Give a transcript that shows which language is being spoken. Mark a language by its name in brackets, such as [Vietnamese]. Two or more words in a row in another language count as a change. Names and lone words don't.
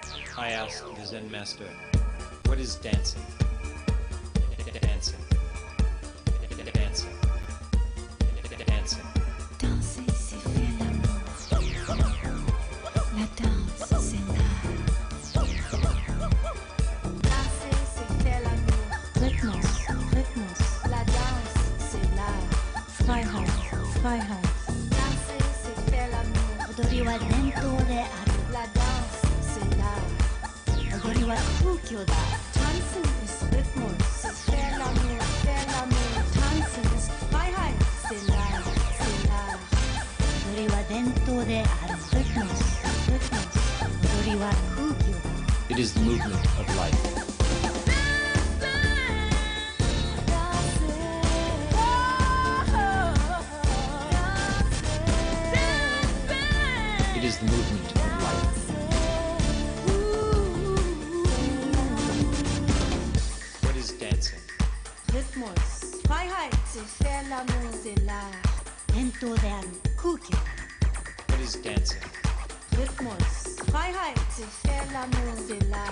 [English] I asked the Zen master, what is dancing? Dancing. Dancing. Dancing. [French] Danser, c'est faire l'amour. La danse, c'est l'art. Danser, c'est faire l'amour. Rhythmus. La danse, c'est l'art. Freiheit. Danser, c'est faire l'amour. [Japanese] 踊りは伝統である。 [French] La danse, c'est l'art. [Japanese] 踊りは空虚だ。 [German] Tanzen ist Rhythmus. [French] C'est faire l'amour. [German] Tanzen ist Freiheit. [French] C'est l'art. [Japanese] 踊りは伝統である。Rhythmus. 踊りは空虚だ。 [English] It is the movement of life. It is the movement of life. What is dancing? [German] Rhythmus. Freiheit. [French] C'est faire l'amour. C'est l'art. [Japanese] 伝統である。空虚だ。 [English] What is dancing? [German] Rhythmus. Freiheit. [French] C'est faire l'amour. C'est l'art.